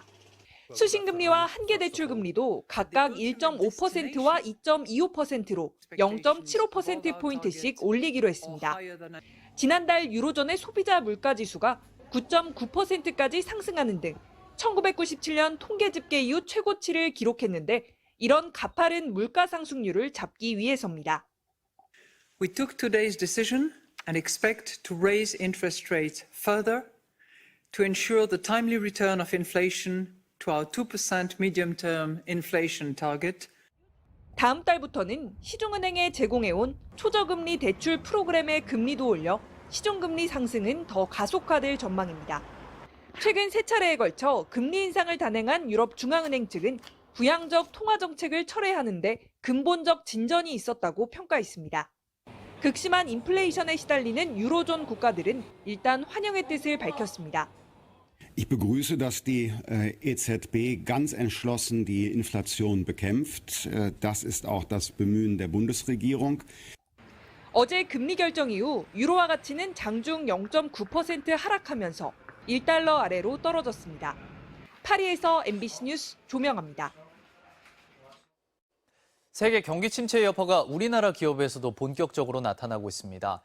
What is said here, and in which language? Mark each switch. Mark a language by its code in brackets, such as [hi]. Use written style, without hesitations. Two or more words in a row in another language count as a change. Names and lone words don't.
[ko] 수신금리와 한계대출금리도 각각 1.5%와 2.25%로 0.75%포인트씩 올리기로 했습니다. 지난달 유로존의 소비자 물가지수가 9.9%까지 상승하는 등 1997년 통계 집계 이후 최고치를 기록했는데 이런 가파른 물가 상승률을 잡기 위해서입니다. [en] We took today's decision and expect to raise interest rates further to ensure the timely return of inflation to our 2% medium-term inflation target. [ko] 다음 달부터는 시중은행에 제공해온 초저금리 대출 프로그램의 금리도 올려 시중금리 상승은 더 가속화될 전망입니다. 최근 세 차례에 걸쳐 금리 인상을 단행한 유럽중앙은행 측은 부양적 통화정책을 철회하는데 근본적 진전이 있었다고 평가했습니다. 극심한 인플레이션에 시달리는 유로존 국가들은 일단 환영의 뜻을 밝혔습니다. [de] Ich begrüße, dass die EZB ganz entschlossen die Inflation bekämpft. Das ist auch das Bemühen der Bundesregierung. [ko] 어제 금리 결정 이후 유로화 가치는 장중 0.9% 하락하면서 1달러 아래로 떨어졌습니다. 파리에서 MBC 뉴스 조명아입니다. 세계 경기 침체의 여파가 우리나라 기업에서도 본격적으로 나타나고 있습니다.